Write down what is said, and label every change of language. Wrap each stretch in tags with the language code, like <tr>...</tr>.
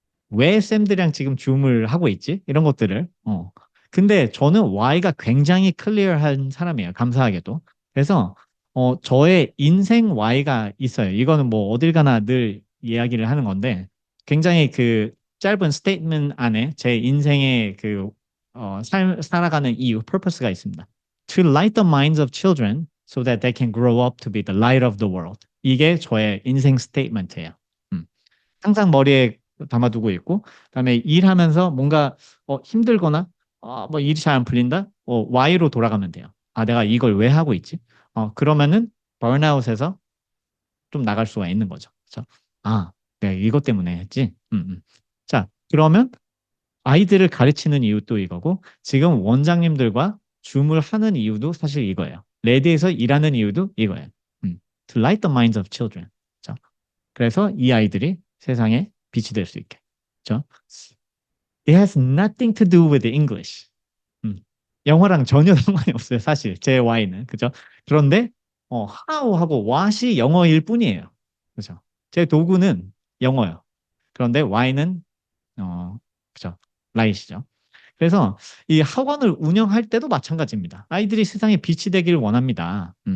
<ko>왜 쌤들이랑 지금 줌을 하고 있지? 이런 것들을. 근데 저는 Y가 굉장히 클리어한 사람이에요. 감사하게도. 그래서 저의 인생 Y가 있어요. 이거는 뭐 어딜 가나 늘 이야기를 하는 건데, 굉장히 짧은 스테이트먼트 안에 제 인생의 살아가는 이유, purpose가 있습니다.</ko> <en>To light the minds of children so that they can grow up to be the light of the world.</en> <ko>이게 저의 인생 스테이트먼트예요. 음. 항상 머리에 담아두고 있고, 그다음에 일하면서 뭔가 힘들거나 뭐 일이 잘 안 풀린다? Y로 돌아가면 돼요. 내가 이걸 왜 하고 있지? 그러면은 번아웃에서 좀 나갈 수가 있는 거죠. 그렇죠? 내가 이것 때문에 했지. 자, 그러면 아이들을 가르치는 이유도 이거고, 지금 원장님들과 줌을 하는 이유도 사실 이거예요. 레디에서 일하는 이유도 이거예요.</ko> <en>To light the minds of children.</en> <ko>그렇죠? 그래서 이 아이들이 세상에 빛이 될 수 있게. 그렇죠?</ko> <en>It has nothing to do with English. 음.</en> <ko>영어랑 전혀 상관이 없어요, 사실. 제 Y는. 그죠? 그런데, how하고 what이 영어일 뿐이에요. 그죠? 제 도구는 영어예요. 그런데 Y는, 그죠? 라이시죠. 그래서 이 학원을 운영할 때도 마찬가지입니다. 아이들이 세상에 빛이 되길 원합니다.</ko>